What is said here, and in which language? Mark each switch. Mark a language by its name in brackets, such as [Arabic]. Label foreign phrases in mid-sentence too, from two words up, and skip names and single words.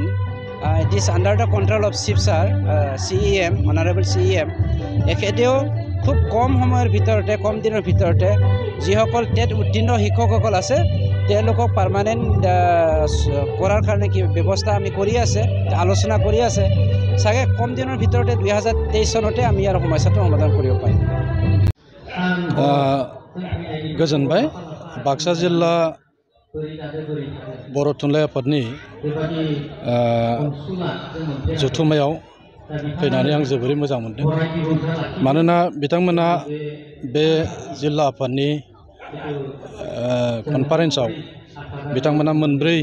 [English] it is under the control of chief [Assamese] ছাৰ CEM অনাৰেবল CEM এখেতেও খুব কম সময়ৰ ভিতৰতে কম দিনৰ ভিতৰতে যিসকল টেট উত্তীৰ্ণ শিক্ষকসকল আছে তেওঁলোকক পাৰ্মানেণ্ট কৰাৰ কাৰণে কি ব্যৱস্থা আমি কৰি আছে আলোচনা কৰি আছে চাগে কম দিনৰ ভিতৰতে 2023 চনতে আমি ইয়াৰ সমস্যাটো সমাধান কৰিব পাৰিম [Bodo] गोजोनबाय बाक्सा जिल्ला बर' थुनलाइ आफादनि जथुम्मायाव फैनानै आं जोबोरै मोजां मोनदों मानोना बिथांमोना बे जिल्ला आफादनि कनफारेन्सआव बिथांमोना मोनब्रै